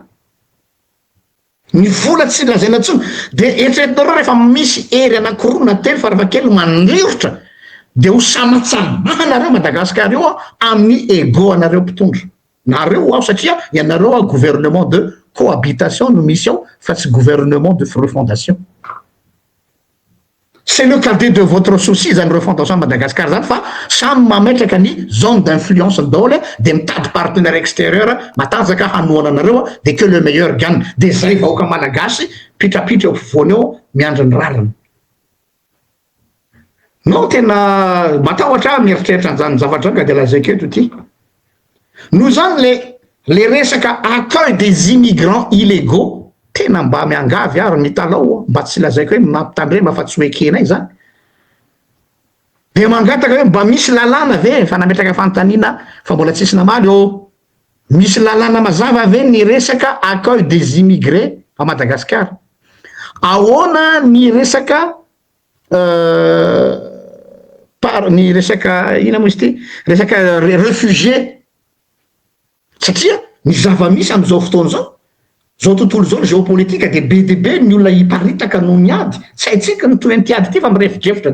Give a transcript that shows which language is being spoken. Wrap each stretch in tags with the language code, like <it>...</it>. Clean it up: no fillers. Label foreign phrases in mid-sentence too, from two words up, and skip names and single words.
<mg>Ny vola tsy lazaina tsony de eritreretinareo rehefa misy hery anankiroa na telo farafahakeliny mandrivotra de ho samatsamana nareo Madagascar io amin'ny ego anareo mpitondra. Nareo ao satria ianareo</mg> <fr>gouvernement de cohabitation</fr> <mg>no misy ao fa tsy</mg> <fr>gouvernement de refondation. C'est le cadet de votre souci</fr> <mg>zany refondation Madagascar zany fa samy mametraka ny</mg> <fr>zone d'influence</fr> <mg>daholo de mitady</mg> <fr>partenaire extérieur</fr> <mg>matanjaka hanoana anareo</mg> <fr>de que le meilleur gagne.</fr> <mg>De zay vahoaka malagasy pitrapitra eo ampovoany eo miandry ny rariny. No tena matahotra mieritreritra an'izany zavatra ka de lazaiko eto ty. Noho zany le resaka</mg> <fr>accueil des immigrants illégaux</fr> <mg>tena mba miangavy ary mitalao mba tsy lazaiko hoe mampitandrema fa tsy hoekenay zany. De mangataka hoe mba misy lalàna ve fa nametraka fanontaniana fa mbola tsisy namaly ô. misy lalàna mazava ve ny resaka</mg> <fr>accueil des immigrés à Madagascar?</fr> <mg>Ahoana ny resaka ny resaka ina moa izy ty resaka réfugié? Satria ny zava-misy am'izao fotoana zao tontolo zao géopolitika de be de be ny olona hiparitaka no miady, tsy haitsika ny toy tiady ty fa mirefidrefitra</mg>